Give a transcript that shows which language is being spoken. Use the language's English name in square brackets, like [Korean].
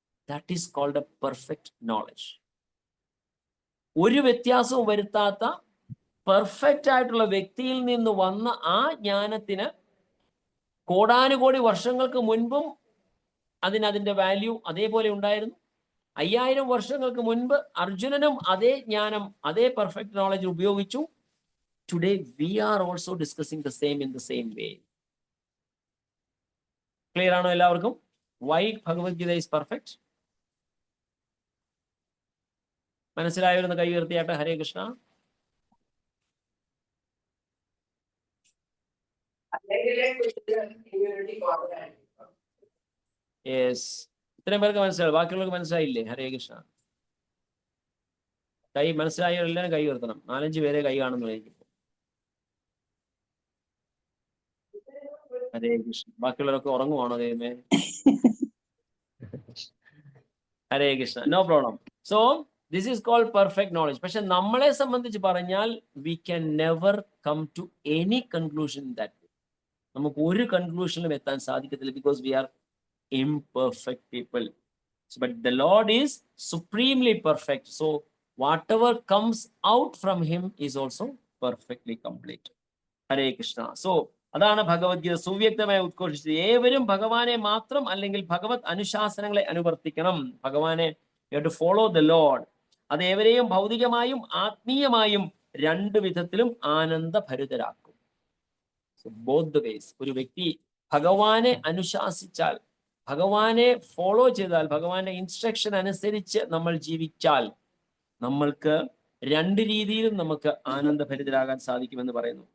[English] That is called a perfect knowledge. [Malayalam] ഒരു വ്യത്യാസവും വരുത്താത്ത perfect ആയിട്ടുള്ള വ്യക്തിയിൽ നിന്ന് വന്ന ആ ജ്ഞാനത്തിന് കോടാനുകോടി വർഷങ്ങൾക്ക് മുൻപും അതിന്റെ വാല്യൂ അതേപോലെ ഉണ്ടായിരുന്നു. 5000 വർഷങ്ങൾക്ക് മുൻപ് അർജുനനും അതേ ജ്ഞാനം, അതേ പെർഫെക്റ്റ് നോളജ് ഉപയോഗിച്ചു. [English] Today we are also discussing the same in the same way. [Malayalam] Clear ആണോ എല്ലാവർക്കും? [English] Why Bhagavad Gita is perfect? [Malayalam] മനസ്സിലായവരെന്ന് കൈ ഉയർത്തിയാട്ടെ. ഹരേ കൃഷ്ണ. യെസ്, ഇത്രയും പേർക്ക് മനസ്സിലായി, ബാക്കിയുള്ളവർക്ക് മനസ്സിലായില്ലേ? ഹരേ കൃഷ്ണ. കൈ മനസ്സിലായവരെല്ലാം കൈ ഉയർത്തണം. 4-5 പേരെ കൈ കാണുന്നു എനിക്ക്. ഹരേ കൃഷ്ണ. ബാക്കിയുള്ളവരൊക്കെ ഉറങ്ങുവാണോ ദൈവമേ? [English] Hare Krishna. No problem. So this is called perfect knowledge. [Malayalam] പക്ഷെ നമ്മളെ സംബന്ധിച്ച് പറഞ്ഞാൽ [English] We can never come to any conclusion that. [Malayalam] നമുക്ക് ഒരു കൺക്ലൂഷനിലും എത്താൻ സാധിക്കത്തില്ല, [English] Because we R imperfect people. But the Lord is supremely perfect. So whatever comes out from him is also perfectly complete. Hare Krishna. [Malayalam] So അതാണ് ഭഗവത്ഗീത സുവ്യക്തമായി ഉദ്ഘോഷിച്ചത്. ഏവരും ഭഗവാനെ മാത്രം അല്ലെങ്കിൽ ഭഗവത് അനുശാസനങ്ങളെ അനുവർത്തിക്കണം. [English] ഭഗവാനെ you have to follow the Lord. [Malayalam] അത് ഏവരെയും ഭൗതികമായും ആത്മീയമായും രണ്ട് വിധത്തിലും ആനന്ദഭരിതരാക്കും. [English] So both the ways. [Malayalam] ഒരു വ്യക്തി ഭഗവാനെ അനുശാസിച്ചാൽ, ഭഗവാനെ ഫോളോ ചെയ്താൽ, ഭഗവാന്റെ ഇൻസ്ട്രക്ഷൻ അനുസരിച്ച് നമ്മൾ ജീവിച്ചാൽ നമ്മൾക്ക് രണ്ട് രീതിയിലും നമുക്ക് ആനന്ദഭരിതരാകാൻ സാധിക്കുമെന്ന് പറയുന്നു.